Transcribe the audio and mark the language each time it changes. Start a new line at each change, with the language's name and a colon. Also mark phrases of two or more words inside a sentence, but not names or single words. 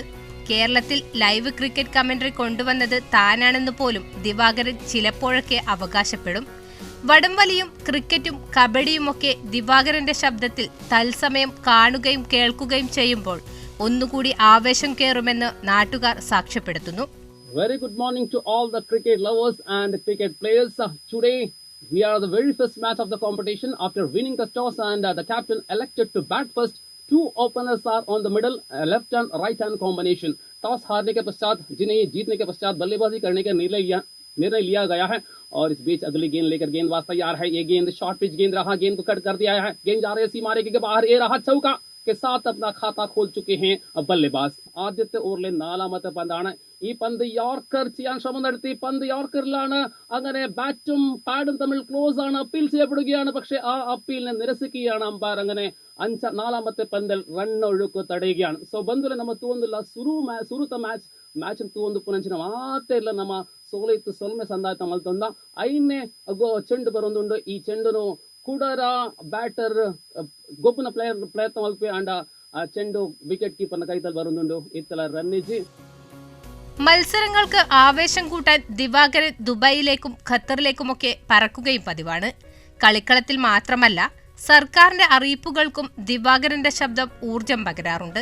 Malayalam: കേരളത്തിൽ ലൈവ് ക്രിക്കറ്റ് കമന്ററി കൊണ്ടുവന്നത് താനാണെന്ന് പോലും ദിവാകരൻ ചിലപ്പോഴൊക്കെ അവകാശപ്പെടും. വടംവലിയും ക്രിക്കറ്റും കബഡിയുമൊക്കെ ദിവാകരന്റെ ശബ്ദത്തിൽ തത്സമയം കാണുകയും കേൾക്കുകയും ചെയ്യുമ്പോൾ ഒന്നുകൂടി ആവേശം കയറുമെന്ന് നാട്ടുകാർ സാക്ഷ്യപ്പെടുത്തുന്നു.
English: Very good morning to all the cricket lovers and cricket players. Today we are the very first match of the competition after winning the toss and the captain elected to bat first. Two openers are on the middle, left and right hand combination.
Hindi: टॉस हारने के पश्चात जिन्हें जीतने के पश्चात बल्लेबाजी करने का निर्णय लिया गया है और इस बीच अगली गेंद लेकर गेंदबाज तैयार है. ये गेंद
English: short pitch
Hindi: गेंद रहा, गेंद को कट कर दिया है. गेंद जा रही है सीमा रेखा के बाहर. ये रहा चौका के साथ अपना खाता खोल चुके हैं बल्लेबाज.
Malayalam: ആദ്യത്തെ ഓവറിലെ 4ാമത്തെ പന്താണ്. ഈ പന്ത് യോർക്കർ ചെയ്യാൻ ശ്രമം നടത്തി. പന്ത് യോർക്കറിലാണ്. അങ്ങനെ ബാറ്റും പാഡും തമ്മിൽ ക്ലോസ് ആണ്. അപ്പീൽ ചെയ്യപ്പെടുകയാണ്. പക്ഷേ ആ അപ്പീലിനെ നിരസിക്കുകയാണ് അമ്പയർ. അങ്ങനെ 4ാമത്തെ പന്തിൽ റണ്ണൊഴുക്ക് ತಡೆಯುകയാണ്.
Tulu: ಸೊ ಬಂಧುಗಳೇ, ನಮ್ಮ ತೂವೊಂದಿಲ್ಲ ಸುರುತ ಮ್ಯಾಚ್ ತೂವೊಂದು ಪುನಂಚಿನ ಮಾತೇ ಇಲ್ಲ. ನಮ್ಮ ಸೋಲೈತು ಸೊಲ್ಮೆ ಸಂದಾಯ್ತ ಮಲ್ತೊಂದ 5ನೇ ಚೆಂಡು ಬರೊಂದುಂಡು. ಈ ಚೆಂಡುನು ಕುಡರ ಬ್ಯಾಟರ್ ಗೊಬ್ಬನ ಪ್ರಯತ್ನ ಮಲ್ಪೆ ಅಂಡ
Malayalam: ആ ചെണ്ടു വിക്കറ്റ് കീപ്പറിന്റെ കൈത്തൽ വരുന്നുണ്ട്. ഇത്തല റണ്ണിച്ച് മത്സരങ്ങൾക്ക് ആവേശം കൂട്ടാൻ ദിവാകരൻ ദുബായിലേക്കും ഖത്തറിലേക്കുമൊക്കെ പറക്കുകയും പതിവാണ്. കളിക്കളത്തിൽ മാത്രമല്ല, സർക്കാരിന്റെ അറിയിപ്പുകൾക്കും ദിവാകരന്റെ ശബ്ദം ഊർജം പകരാറുണ്ട്.